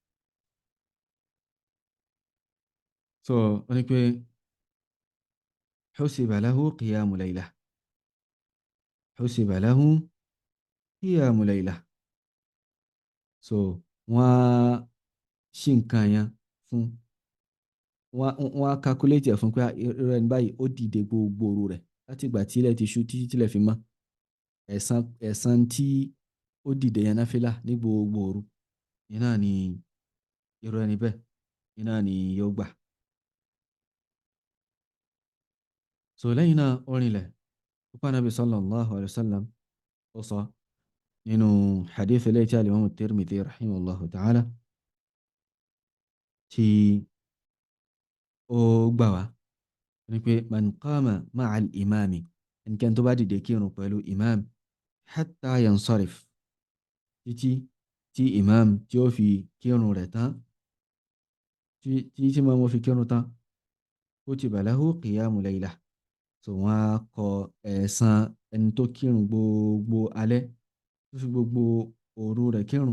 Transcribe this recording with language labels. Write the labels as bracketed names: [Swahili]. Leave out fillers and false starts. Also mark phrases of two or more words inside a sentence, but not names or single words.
[Yoruba] So wọ́n ní pé [Arabic] حسب له قيام ليلة, حسب له قيام ليلة. [Yoruba] So wọ́n á ṣí nǹkan yẹn fún, wọ́n á calculate ẹ̀ fún pé irú ẹni báyìí ó dìde gbogbo òru rẹ̀ láti ìgbà tí ilẹ̀ ti ṣú títí tílẹ̀ fi mọ́. Ẹ̀san tí ó dìde yẹn náfìlà ní gbogbo òru iná ni irú ẹni bẹ́ẹ̀ iná ni yóò gbà. So lẹ́yìn náà orin ilẹ̀ púpọ̀ Nabi [Arabic] صلى الله عليه وسلم [Yoruba] ó sọ nínú hadith eléyìí tí al-Imam at-Tirmidhi [Arabic] رحمه الله تعالى [Yoruba] tí ó gbà wá ní pé [Arabic] من قام مع الإمام, [Yoruba] ẹnikẹ́ni tó bá dìde kírun pẹ̀lú imam [Arabic] حتى ينصرف, [Yoruba] títí tí imam tí ó fi kírun rẹ̀ tán, tí imam ó fi kírun tán, [Arabic] كتب له قيام ليلة. [Yoruba] So wọ́n á kọ ẹ̀san ẹni tó kírun gbogbo alẹ́ tó fi gbogbo òru rẹ̀ kírun.